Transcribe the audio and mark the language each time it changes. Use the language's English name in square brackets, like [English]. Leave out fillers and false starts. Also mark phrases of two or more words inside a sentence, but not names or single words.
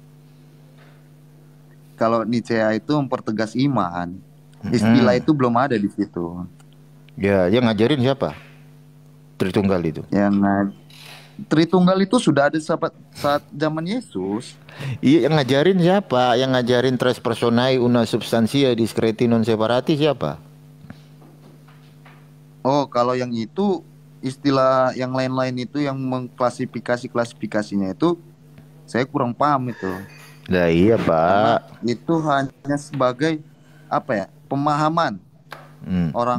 [Indonesian] Kalau Nicea itu mempertegas iman. Istilah itu belum ada di situ. Ya, yang ngajarin siapa? Tritunggal itu. Yang Tritunggal itu sudah ada saat zaman Yesus. Iya, yang ngajarin siapa? Yang ngajarin [Latin] tres personae una substantia discreti non separati [Indonesian] siapa? Oh, kalau yang itu istilah yang lain-lain itu yang mengklasifikasinya itu saya kurang paham itu. Nah, iya, Karena Pak. itu hanya sebagai apa ya? Pemahaman orang-orang